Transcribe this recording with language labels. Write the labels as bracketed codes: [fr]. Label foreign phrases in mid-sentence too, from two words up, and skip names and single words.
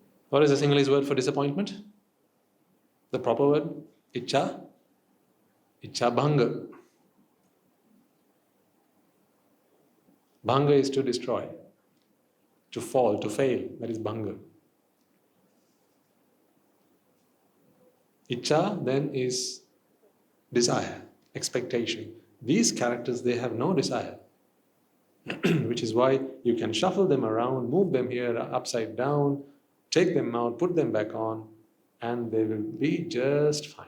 [en] What is the Sinhalese word for disappointment? The proper word? [si] Ichcha? Ichcha bhanga. [en] Bhanga is to destroy, to fall, to fail. That is bhanga. Ichcha then is desire, expectation. These characters, they have no desire. Which is why you can shuffle them around, move them here upside down, take them out, put them back on, and they will be just fine.